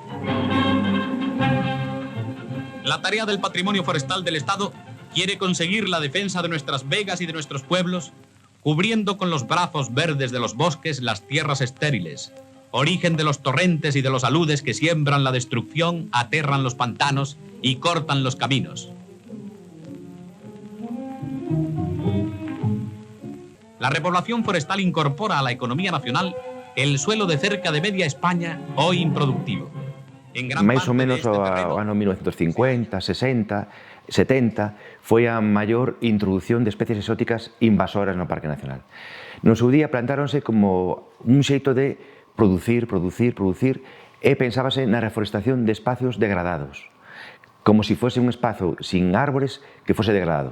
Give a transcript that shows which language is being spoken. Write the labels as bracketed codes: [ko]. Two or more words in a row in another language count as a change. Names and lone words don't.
[es] La tarea del patrimonio forestal del Estado quiere conseguir la defensa de nuestras vegas y de nuestros pueblos, cubriendo con los brazos verdes de los bosques las tierras estériles, origen de los torrentes y de los aludes que siembran la destrucción, aterran los pantanos y cortan los caminos. La repoblación forestal incorpora a la economía nacional el suelo de cerca de media España, hoy improductivo. [gl] Máis ou menos ao ano 1950, 60, 70, foi a maior introducción de especies exóticas invasoras no Parque Nacional. No seu día plantáronse como un xeito de producir, e pensábase na reforestación de espacios degradados, como se fose un espazo sin árbores que fose degradado.